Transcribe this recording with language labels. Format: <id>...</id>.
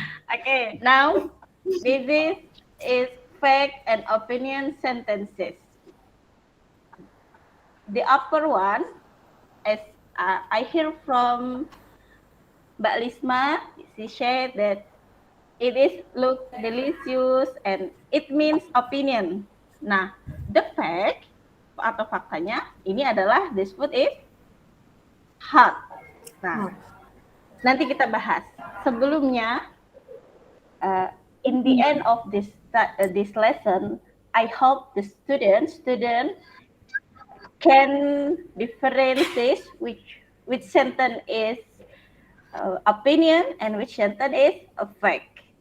<en>Okay, now this is fact and opinion sentences. The upper one as I hear from Mbak Lisma, she said that it is look delicious and it means opinion. Nah, the fact</en> <id>atau faktanya ini adalah</id> <en>this food is hot.</en> <id>Nah, nanti kita bahas.</id> <en>Sebelumnya, in the end of this lesson, I hope the student can differentiate which sentence is opinion and which sentence is a fact.</en>